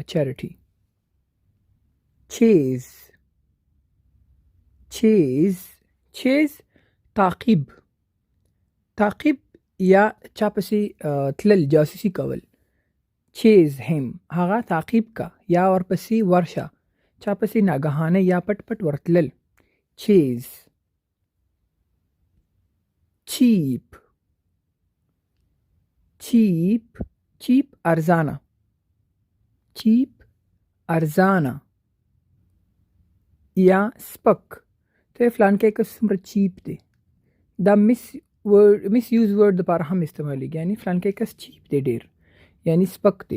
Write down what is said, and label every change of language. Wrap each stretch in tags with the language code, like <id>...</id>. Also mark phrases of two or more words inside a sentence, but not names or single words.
<ps>چیریټي. چیز. چیز. چیز تعقیب. تعقیب یا چا پسې تلل، جاسوسي کول. چیز هم هغه تعقیب کا یا ورپسې ورشه، چا پسې ناګهانه یا پټ پټ ورتلل. چیز. چیپ. چیپ. چیپ ارزانه. چیپ ارزانه. یا سپک. ته فلانکی کس څومره چیپ دی، دا</ps> <en>misuse word</en> <ps>دپاره هم استعمالیږي، یعنی فلانکی کس چیپ دی ډېر، یعنی سپک دی.</ps>